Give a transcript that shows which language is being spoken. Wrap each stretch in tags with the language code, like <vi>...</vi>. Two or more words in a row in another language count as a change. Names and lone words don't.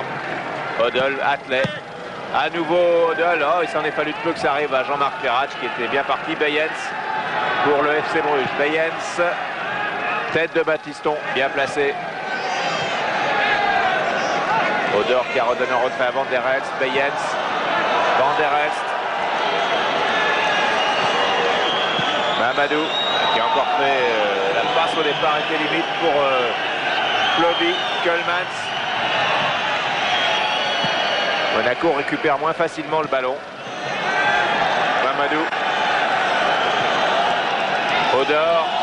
<fr>Odell, Atlet. À nouveau Odell. Oh, il s'en est fallu de peu que ça arrive à Jean-Marc Ferrach qui était bien parti. Bayens pour le FC Bruges. Bayens. Tête de Baptiston, bien placé. Odor qui a redonné un retrait à Van der Elst. Bayens. Van der Elst. Mamadou qui a encore fait la passe au départ était limite pour Blovy. Keulemans. Monaco récupère moins facilement le ballon. Mamadou. Odor.</fr>